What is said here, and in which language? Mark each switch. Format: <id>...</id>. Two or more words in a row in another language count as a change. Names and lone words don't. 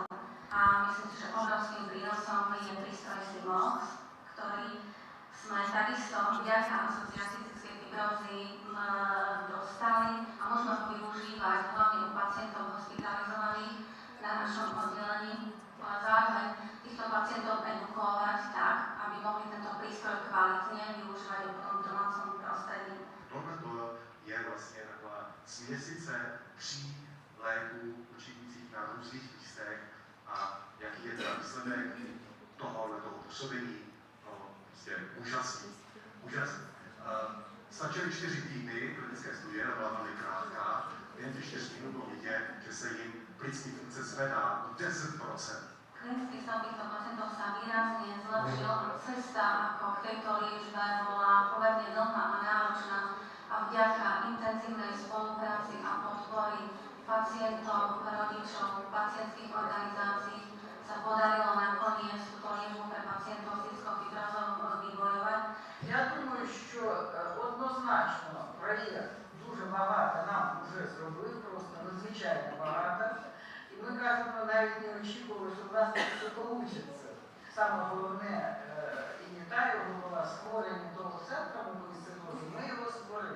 <sk>A myslím si, že obrovským prínosom je prístroj Simox, ktorý sme takisto vďaka asociácii cystickej fibrózy dostali a môžeme ho využívať hlavne u pacientov hospitalizovaných na našom oddelení a zároveň týchto pacientov edukovať tak, aby mohli tento prístroj kvalitne využívať v domácom prostredí.</sk> <cs>Tohle je vlastně taková směsice 3 léků určujících na různých místech a jaký je teda výsledek toho působení, no, prostě úžasný. Stačily 4 týdny klinické studie, byla velmi krátká, během těch 4 týdnů bylo vidět, že se jim plicní funkce zvedá o 10%.</cs> <sk>Klinický stav týchto pacientov sa výrazne zlepšil a cesta ako k tejto liečbe bola pomerne dlhá a náročná a vďaka intenzívnej spolupráci a podpory pacientov, rodičov, pacientských organizácií sa podarilo nakoniec túto liečbu pre pacientov s cystickou fibrózou vybojovať.</sk> <uk>Я думаю, що однозначно проєкт дуже багато нам вже зробив, просто надзвичайно багато. І ми кажемо, навіть не очікували, що в нас це вийде. Саме головне, і мета його була створення того центру муковісцидозу, ми його створили.</uk>